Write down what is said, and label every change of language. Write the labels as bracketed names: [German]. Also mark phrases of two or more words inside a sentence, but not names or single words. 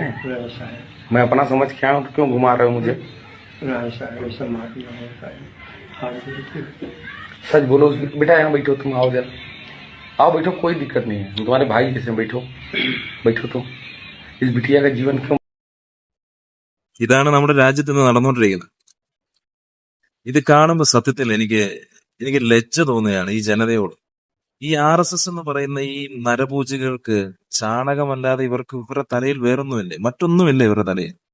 [Hindi] मैं अपना समझ के आया हूँ तो क्यों घुमा रहे हो मुझे? सच बोलो बेटा, यहाँ बैठो, तुम आओ जरा, आओ बैठो, कोई दिक्कत नहीं है, तुम्हारे भाई जैसे बैठो तुम। इस बिटिया का जीवन क्यों? [Malayalam] ഇതാണ് നമ്മുടെ രാജ്യത്ത് നിന്ന് നടന്നുകൊണ്ടിരിക്കുന്നത്. ഇത് കാണുമ്പോൾ സത്യത്തിൽ എനിക്ക് ലജ്ജ തോന്നുകയാണ് ഈ ജനതയോട്. ഈ RSS എന്ന് പറയുന്ന ഈ നരപൂജകൾക്ക് ചാണകമല്ലാതെ ഇവരുടെ തലയിൽ വേറൊന്നുമില്ലേ, മറ്റൊന്നുമില്ല ഇവരുടെ തലയിൽ.